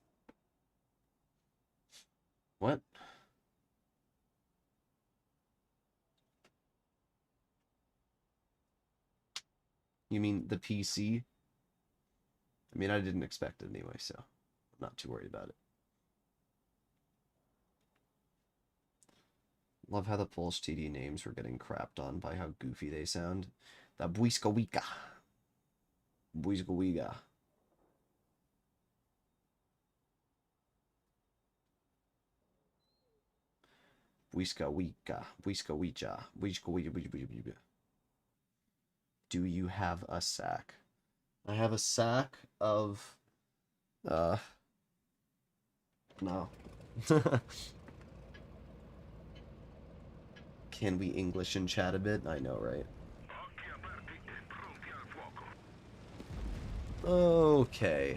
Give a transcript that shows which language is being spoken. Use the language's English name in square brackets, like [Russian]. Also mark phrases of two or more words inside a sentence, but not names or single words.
[English] What? You mean the PC? I mean, I didn't expect it anyway, so I'm not too worried about it. Love how the Polish TD names were getting crapped on by how goofy they sound. The Błyskowika. Błyskowika. Błyskowika. Błyskowicha. Błyskowika. Do you have a sack? I have a sack of... No. Can we English in chat a bit? I know, right? Okay.